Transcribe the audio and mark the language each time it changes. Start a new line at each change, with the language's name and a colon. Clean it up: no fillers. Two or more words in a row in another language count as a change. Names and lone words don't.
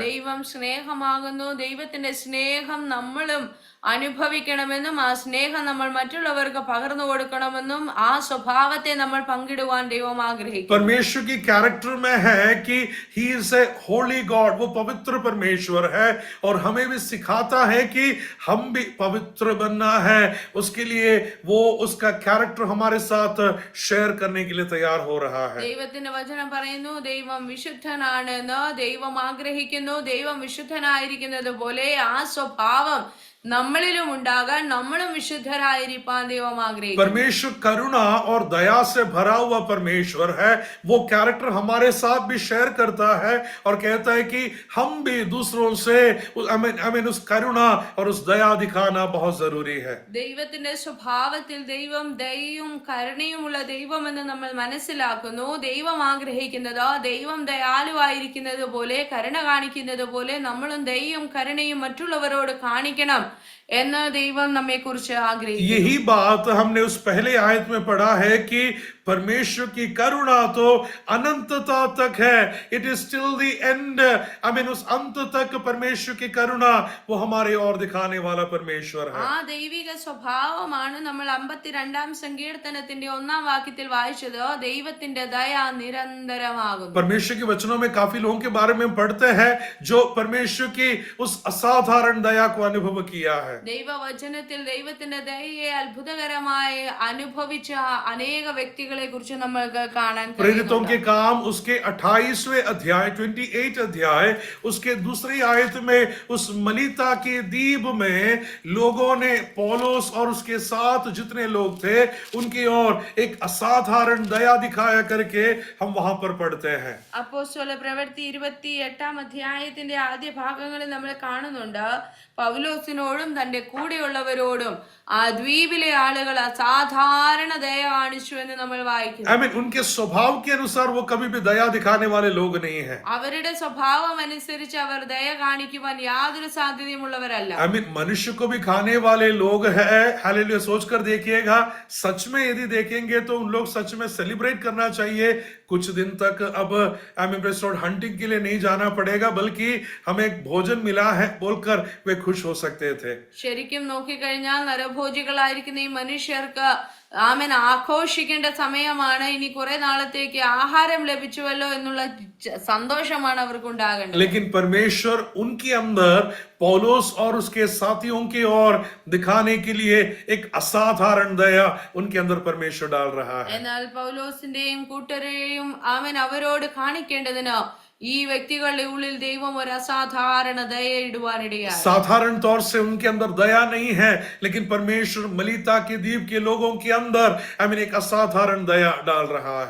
Malayalam: ദൈവം സ്നേഹമാകുന്നു. ദൈവത്തിന്റെ സ്നേഹം നമ്മളും അനുഭവിക്കണമെന്നും ആ സ്നേഹം നമ്മൾ മറ്റുള്ളവർക്ക് പകർന്നു കൊടുക്കണമെന്നും ആ സ്വഭാവത്തെ നമ്മൾ പങ്കിടുവാൻ ദൈവം ആഗ്രഹിക്കുന്നു.
Hindi: परमेश्वर की कैरेक्टर में है कि
English: he is a holy God,
Hindi: वो पवित्र परमेश्वर है और हमें भी सिखाता है कि हम भी पवित्र बनना है। उसके लिए वो उसका कैरेक्टर हमारे साथ शेयर करने के लिए तैयार हो रहा है।
Malayalam: ദൈവത്തിന്റെ വചനം പറയുന്നു ദൈവം വിശുദ്ധനാണെന്ന്. ദൈവം ആഗ്രഹിക്കുന്നു ദൈവം വിശുദ്ധനായിരിക്കുന്നത് പോലെ ആ സ്വഭാവം നമ്മളിലും ഉണ്ടാകാൻ, നമ്മളും വിശുദ്ധരായിരിക്കാൻ ദൈവം ആഗ്രഹിക്കുന്നു.
Hindi: परमेश्वर करुणा और दया से भरा हुआ परमेश्वर है। वो कैरेक्टर हमारे साथ भी शेयर करता है और कहता है कि हम भी दूसरों से उस करुणा और उस दया दिखाना बहुत जरूरी है।
Malayalam: ദൈവത്തിന്റെ സ്വഭാവത്തിൽ ദൈവം ദയയും കരുണയുമുള്ള ദൈവമെന്ന് നമ്മൾ മനസ്സിലാക്കുന്നു. ദൈവം ആഗ്രഹിക്കുന്നത് ദൈവം ദയാലുവായിരിക്കുന്നത് പോലെ, കരുണ കാണിക്കുന്നത് പോലെ നമ്മളും ദയയും കരുണയും മറ്റുള്ളവരോട് കാണിക്കണം എന്ന് ദൈവം നമ്മെ കുറിച്ച് ആഗ്രഹിക്കുന്നു.
Hindi: यही बात हमने उस पहले आयत में पढ़ा है कि परमेश्वर की करुणा तो अनंतता तक है।
English: it is till the end.
Hindi: उस अंत तक परमेश्वर की करुणा वो हमारे और दिखाने वाला परमेश्वर है।
Malayalam: ആ ദൈവിക സ്വഭാവമാണ് നമ്മൾ 52-ാം സങ്കീർത്തനത്തിന്റെ 1-ാം വാക്യത്തിൽ വായിച്ചത്. ദൈവത്തിന്റെ ദയ നിരന്തരമാകുന്നു.
Hindi: परमेश्वर के वचनों में काफी लोगों के बारे में पढ़ते हैं जो परमेश्वर की उस असाधारण दया को अनुभव किया है।
Malayalam: ദൈവവചനത്തിൽ ദൈവത്തിന്റെ ദയയെ അത്ഭുതകരമായി അനുഭവിച്ച അനേക വ്യക്തികൾ പ്രവൃത്തികളെ കുറിച്ച് നമ്മൾക്ക് കാണാൻ
Hindi: प्रेरितों
Malayalam: കഴിയുന്നുണ്ട്.
Hindi: के काम उसके 28वें अध्याय 28 अध्याय उसके दूसरी आयत में उस मलीता के द्वीप में लोगों ने पौलुस और उसके साथ जितने लोग थे उनकी ओर एक असाधारण दया दिखाया करके हम वहां पर पढ़ते हैं.
Malayalam: അപ്പോസ്തല പ്രവൃത്തി 28-ാം അധ്യായത്തിന്റെ ആദ്യ ഭാഗങ്ങളിൽ നമ്മൾ കാണുന്നുണ്ട്, പൗലോസിനോടും തന്റെ കൂടെയുള്ളവരോടും ആ ദ്വീപിലെ ആളുകൾ അസാധാരണ ദയ കാണിച്ചു എന്ന് നമ്മൾ വായിക്കുന്നു.
English: I mean,
Hindi: उनके स्वभाव के अनुसार वो कभी भी दया दिखाने वाले लोग नहीं है.
Malayalam: അവരുടെ സ്വഭാവം അനുസരിച്ച് അവർ ദയ കാണിക്കുവാൻ യാതൊരു സാധ്യതയുമുള്ളവരല്ല.
English: I mean,
Hindi: मनुष्य को भी खाने वाले लोग हैं. हालेलुया. सोचकर देखिएगा, सच में यदि देखेंगे तो उन लोग सच में सेलिब्रेट करना चाहिए. कुछ दिन तक अब हंटिंग के लिए नहीं जाना पड़ेगा, बल्कि हमें एक भोजन मिला है बोलकर वे खुश हो सकते थे.
Malayalam: ശരിക്കും നോക്കിക്കഴിഞ്ഞാൽ നരഭോജികളായിരിക്കുന്ന ഈ മനുഷ്യർക്ക് ആമൻ ആഘോഷിക്കേണ്ട സമയമാണ്. ഇനി കുറെ നാളത്തേക്ക് ആഹാരം ലഭിച്ചുവല്ലോ എന്നുള്ള സന്തോഷമാണ് അവർക്ക് ഉണ്ടാകേണ്ടത്.
Hindi: लेकिन परमेश्वर उनके अंदर पौलुस और उसके साथियों की ओर दिखाने के लिए एक असाधारण दया उनके अंदर परमेश्वर डाल रहा है.
Malayalam: എന്നാൽ പൗലോസിന്റെയും കൂട്ടരെയും ആമൻ അവരോട് കാണിക്കേണ്ടതിന് ഈ വ്യക്തികളുടെ ഉള്ളിൽ ദൈവം ഒരു അസാധാരണ ദയ ഇടുവാനിടയായി.
Hindi: साधारण तौर से उनके अंदर दया नहीं है, लेकिन परमेश्वर मलीता के द्वीप के लोगों के अंदर एक असाधारण दया डाल रहा है.